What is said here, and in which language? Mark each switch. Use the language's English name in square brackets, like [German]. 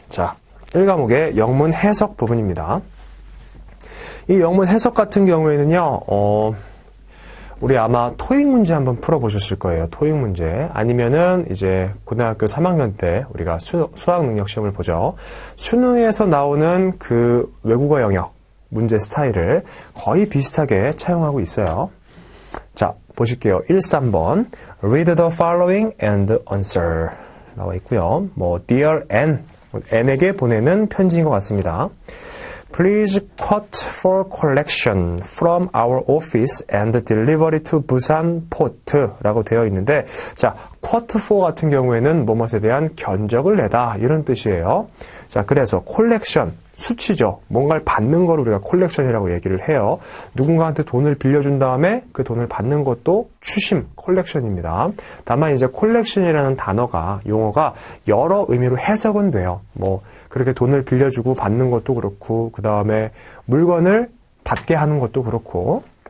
[Korean] 자, 1과목의 영문 해석 부분입니다. 이 영문 해석 같은 경우에는요, 우리 아마 토익 문제 한번 풀어보셨을 거예요. 토익 문제. 아니면은 이제 고등학교 3학년 때 우리가 수학 능력 시험을 보죠. 수능에서 나오는 그 외국어 영역 문제 스타일을 거의 비슷하게 차용하고 있어요. 자, 보실게요. 13번. [English] Read the following and answer. [Korean] 나와 있고요. [English] Dear N. [Korean] N에게 보내는 편지인 것 같습니다. [English] Please quote for collection from our office and delivery to Busan Port [Korean] 라고 되어 있는데, 자, quote for 같은 경우에는 뭐뭐에 대한 견적을 내다 이런 뜻이에요. 자, 그래서 collection, 수치죠. 뭔가를 받는 걸 우리가 collection이라고 얘기를 해요. 누군가한테 돈을 빌려준 다음에 그 돈을 받는 것도 추심, collection입니다. 다만 이제 collection이라는 단어가, 용어가 여러 의미로 해석은 돼요. 그렇게 돈을 빌려주고 받는 것도 그렇고, 그 다음에 물건을 받게 하는 것도 그렇고.